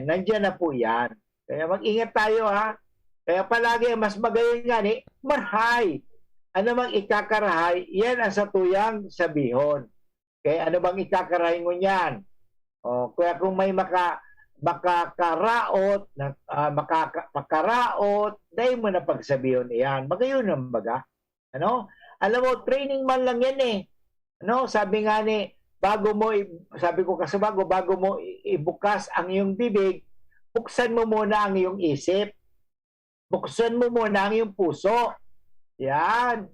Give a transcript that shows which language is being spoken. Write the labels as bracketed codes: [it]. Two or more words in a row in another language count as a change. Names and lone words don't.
[tl] Nandiyan na po yan. Kaya mag-ingat tayo, Kaya palagi, [bik] mas magayon nga marhay. Ano mang ikakarahay, yan ang satuyang sabihon. Okay? Ano bang ikakarahay mo yan? Kaya kung may makakaraot, makakaraot, dahil mo na pagsabiyon iyan. Magayon ang baga. Ano? [tl] Alam mo, training man lang yan eh. Ano? Sabi nga ni, sabi ko kasi bago mo ibukas ang iyong bibig, buksan mo muna ang iyong isip. Buksan mo muna ang iyong puso. Yan.